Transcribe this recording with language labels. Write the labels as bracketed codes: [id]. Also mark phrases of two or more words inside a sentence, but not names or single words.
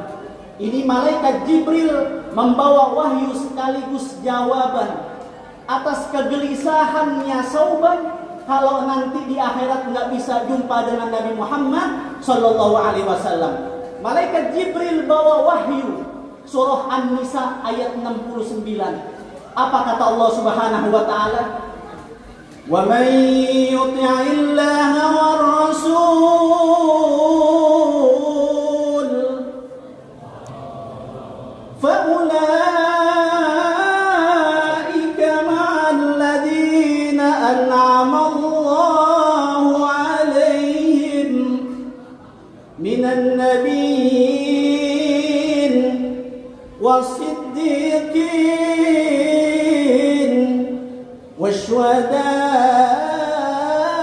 [id] Ini malaikat Jibril membawa wahyu sekaligus jawaban atas kegelisahannya Sauban kalau nanti di akhirat nggak bisa jumpa dengan Nabi Muhammad [ar] صلى الله عليه وسلم. [id] Malaikat Jibril bawa wahyu surah An-Nisa ayat 69. Apa kata Allah [ar] سبحانه وتعالى ومن يطع الله وال رسول فأولئك مع الذين أنعم الله عليهم من النبيين والصديقين والشهداء